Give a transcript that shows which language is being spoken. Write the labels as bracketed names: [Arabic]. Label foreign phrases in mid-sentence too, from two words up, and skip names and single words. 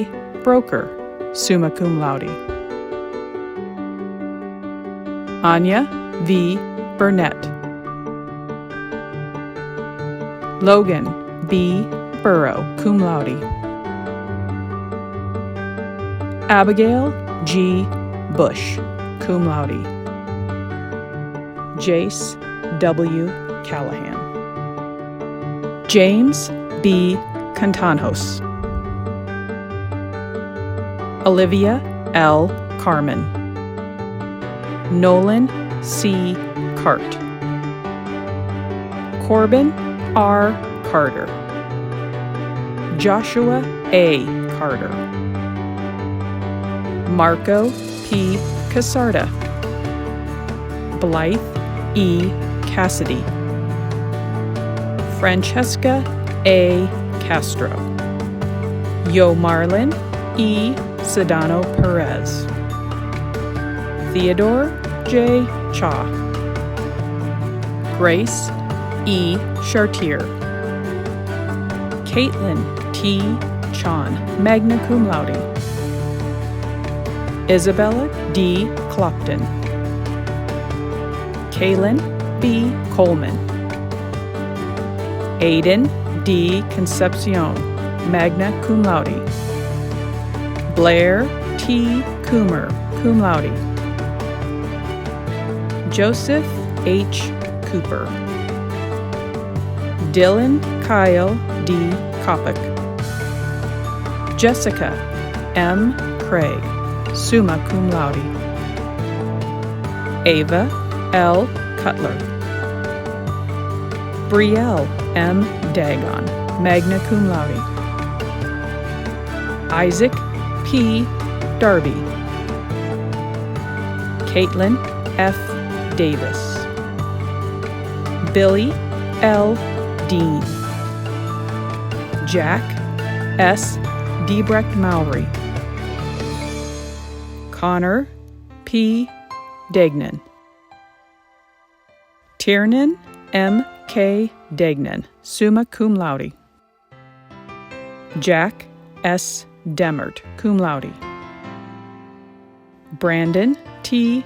[English] Broker, [Latin] summa cum laude. [English] Anya V. Burnett. Logan B. Burrow, [Latin] cum laude. [English] Abigail G. [Latin] Bush, cum laude. [English] Jace W. Callahan. James B. Cantanjos. Olivia L. Carmen. Nolan C. Cart. Corbin R. Carter. Joshua A. Carter. Marco P. Casarda. Blythe E. Cassidy. Francesca A. Castro. Yo Marlin E. Sedano Perez. Theodore J. Cha. Grace E. Chartier. Caitlin T. Chan, [Latin] magna cum laude. [English] Isabella D. Clopton. Kaylin B. Coleman. Aiden D. [Latin] Concepcion, magna cum laude. [English] Blair T. Coomer, [Latin] cum laude. [English] Joseph H. Cooper. Dylan Kyle D. Kopic. Jessica M. Craig, [Latin] summa cum laude. [English] Ava L. Cutler. Brielle M. Dagon, [Latin] magna cum laude. [English] Isaac P. Darby. Caitlin F. Davis. Billy L. Dean. Jack S. Debrecht Mowry. Connor P. Degnan. Tiernan M. K. Degnan, [Latin] summa cum laude. [English] Jack S. Demert, [Latin] cum laude. [English] Brandon T.